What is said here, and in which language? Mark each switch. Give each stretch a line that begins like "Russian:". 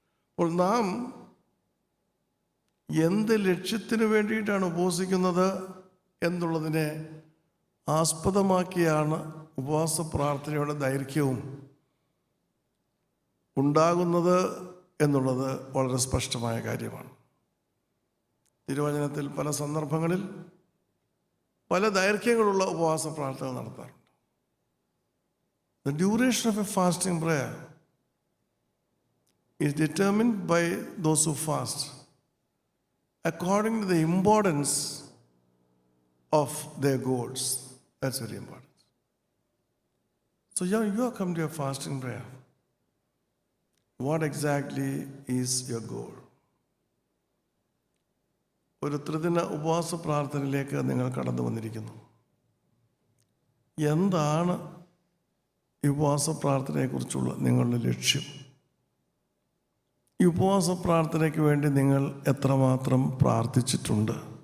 Malayalam: അപ്പോൾ നാം എന്ത് ലക്ഷ്യത്തിന് വേണ്ടിയിട്ടാണ് ഉപവസിക്കുന്നത് എന്നുള്ളതിനെ ആസ്പദമാക്കിയാണ് ഉപവാസ പ്രാർത്ഥനയുടെ ദൈർഘ്യവും ഉണ്ടാകുന്നത് എന്നുള്ളത് വളരെ സ്പഷ്ടമായ കാര്യമാണ്. തിരുവചനത്തിൽ പല സന്ദർഭങ്ങളിൽ പല ദൈർഘ്യങ്ങളുള്ള ഉപവാസ പ്രാർത്ഥന നടത്താറുണ്ട്.
English: The duration of a fasting prayer is determined by those who fast according to the importance of their goals. That's very important. So you are come to your fasting prayer. What exactly is your goal?
Malayalam: ഒരു ത്രിദിന ഉപവാസ പ്രാർത്ഥനയിലേക്ക് നിങ്ങൾ കടന്നു വന്നിരിക്കുന്നു. എന്താണ് ഈ ഉപവാസ പ്രാർത്ഥനയെക്കുറിച്ചുള്ള നിങ്ങളുടെ ലക്ഷ്യം? ഈ ഉപവാസ പ്രാർത്ഥനയ്ക്ക് വേണ്ടി നിങ്ങൾ എത്രമാത്രം പ്രാർത്ഥിച്ചിട്ടുണ്ട്?